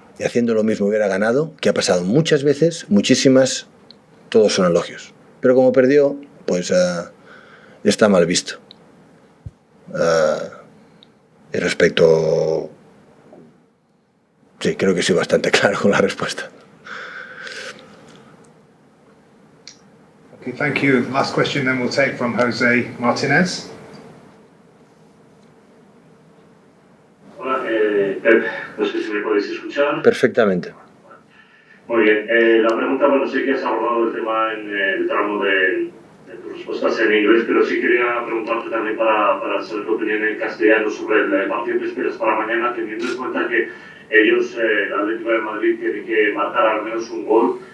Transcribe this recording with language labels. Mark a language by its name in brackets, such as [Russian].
[Spanish] Y haciendo lo mismo hubiera ganado, que ha pasado muchas veces, muchísimas, todos son elogios. Pero como perdió, pues está mal visto. Y respecto... Sí, creo que soy bastante claro con la respuesta. [English] Okay, thank you. Last question then we'll take from Jose Martinez. [Spanish] Hola, Pep, no sé si me podéis escuchar. Perfectamente. Muy bien, la pregunta, bueno, sí que has abordado el tema en el tramo de tus respuestas en inglés, pero sí quería preguntarte también para saber tu opinión en castellano sobre el partido que esperas para mañana, teniendo en cuenta que ellos, el Atlético de Madrid, tiene que marcar al menos un gol.